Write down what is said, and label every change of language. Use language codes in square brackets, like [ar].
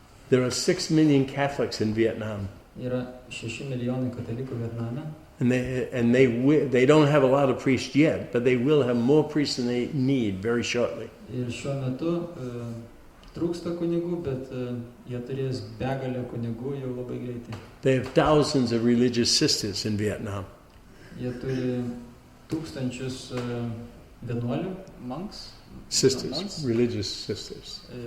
[en] There are 6 million Catholics in Vietnam. [lt] Yra 6 milijonai katalikų Vietname. [en] And they don't have a lot of priests yet, but they will have more priests than they need very shortly. [lt] Ir šiuo metu trūksta kunigų, bet jie turės begalę kunigų jau labai greitai. [en] They have thousands of religious sisters in Vietnam. [lt] Jie turi tūkstančius vienuolių, monks. [en] Sisters, religious sisters.